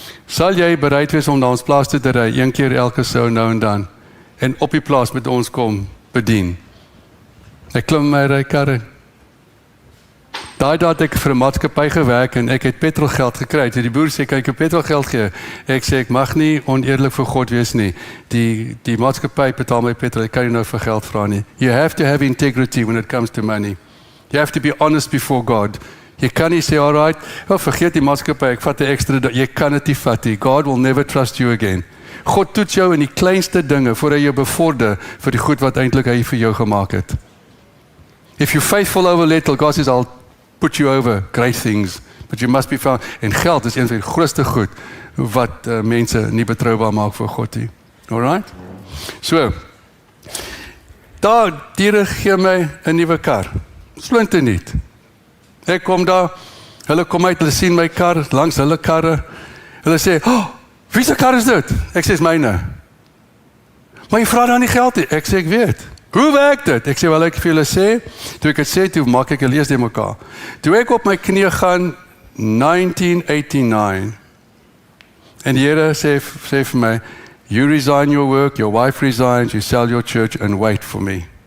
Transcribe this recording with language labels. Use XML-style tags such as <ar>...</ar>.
<af>Sal jy bereid wees om na ons plaas toe te ry, een keer elke so nou en dan, en op die plaas met ons kom bedien? Ek klim my ry karre. Daai dag het ek vir 'n maatskappy gewerk en ek het petrolgeld gekry. Toe die boer sê, kyk, ek het petrolgeld gee. Ek sê, ek mag nie oneerlik vir God wees nie. Die maatskappy betaal my petrol, ek kan nie nou vir geld vra nie.</af> <en>You have to have integrity when it comes to money. You have to be honest before God.</en> <af>Jy kan nie sê, alright, vergeet die maatskappy, ek vat 'n ekstra, jy kan dit nie vat nie.</af> <en>God will never trust you again.</en> <af>God toets jou in die kleinste dinge, voor hy jou bevorder vir die goed wat eintlik hy vir jou gemaak het.</af> <en>If you're faithful over little, God says, I'll put you over great things, but you must be found.</en> <af>En geld is een van die grootste goed, wat mense nie betroubaar maak vir God nie. Alright? So, daar, diere gee my 'n nuwe kar. Splinternuut. Ek kom daar, hulle kom uit, hulle sien my kar, langs hulle karre. Hulle sê, wie se kar is dit? Ek sê, is myne. Maar jy vra daar nie geld nie. Ek sê, ek weet. Hoe werk dit? Ek sê, wel ek vir julle sê, toe ek het sê, toe maak ek 'n lees die mekaar. Toe ek op my knie gaan, 1989, en die Here sê vir my, you resign your work, your wife resigns, you sell your church and wait for me.</af>